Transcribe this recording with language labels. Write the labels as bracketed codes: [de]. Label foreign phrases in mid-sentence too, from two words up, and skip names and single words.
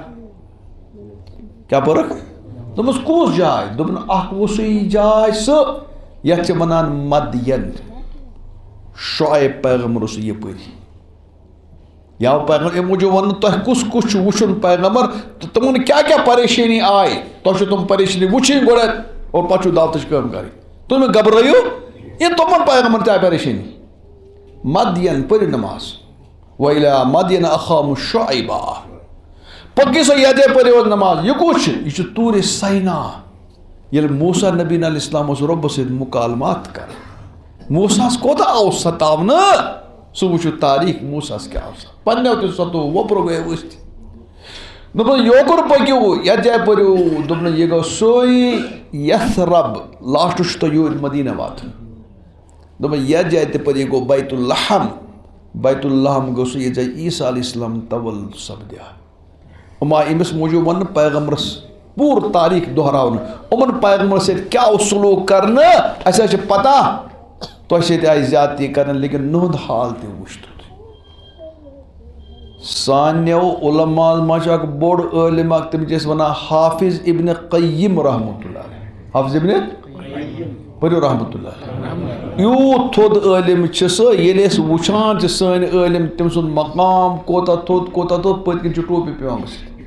[ks] کیٛاہ پٔرٕکھ دوٚپمَس کُس جاے دوٚپُن اکھ وسوٗی جاے سُہ یتھ چھِ ونان مدین شعیب پیغمبر اوس یپٲری یا پیغمبر امہِ موٗجوٗب وننہٕ تۄہہِ کُس کُس چھُ وٕچھُن پیغمبر تہٕ تِمن کیٛاہ کیٛاہ پریشٲنی آیہِ تۄہہِ چھو تِم پریشٲنی وٕچھِنۍ گۄڈٕنٮ۪تھ اور پتہٕ چھُو دعوتٕچ کٲم کرٕنۍ تُہۍ مہٕ گبرٲیِو یہِ تِمن پیغمبر تہِ آیہِ پریشٲنی مدین پٔرِو نماز [ar] وَإِلَىٰ مَدْيَنَ أَخَاهُمْ شُعَيْبًا [ks] پٔکِو سا یَتہِ پٔرِو یہِ یہِ کُس چھُ یہِ چھُ توٗرِ سینا ییٚلہِ موسیٰ نبی علیہ السلام اوس رۄبس سۭتۍ مُکالمات کران موساہس کوتاہ آو ستاونہٕ سُہ وٕچھِو تاریٖخ موساہس کیٛاہ اوس پننیو تہِ ستوو وۄپرو گٔے ؤسۍ دوٚپُن یوکُن پٔکِو یتھ جایہِ پٔرِو دوٚپُن یہِ گوٚو سُے یثرب لاسٹس چھُ تۄہہِ یوٗرۍ مدیٖنہ واتُن دوٚپُن یتھ جایہِ تہِ پٔرِو یہِ گوٚو بیت اللحم بیت اللحم گوٚو سُہ ییٚتہِ زَن عیٖسیٰ علیہ السلام تولُد سپدیو یِم آے أمِس موٗجوٗب وننہٕ پیغمبرس پوٗرٕ تاریٖخ دۄہراونہٕ یِمن پیغمبرس سۭتۍ کیٛاہ اوس سلوٗک کرنہٕ اَسہِ حظ چھِ پتہ تۄہہِ سۭتۍ آیہِ زیادتی کرنہٕ لیکن نُہُنٛد حال تہِ وٕچھ سانیو علماء منٛز چھُ اکھ بوٚڑ عٲلِم اکھ تٔمِس چھِ أسۍ ونان حافظ ابن قیم رحمتہ اللہ علیہ حافظ ابن پٔرِو رحمتہ اللہ یوٗت تھوٚد عٲلِم چھِ سُہ ییٚلہِ أسۍ وٕچھان چھِ سٲنۍ عٲلِم تٔمۍ سُنٛد مقام کوتاہ تھوٚد پٔتۍ کِنۍ چھُ ٹوپی پیوان وٕچھِتھ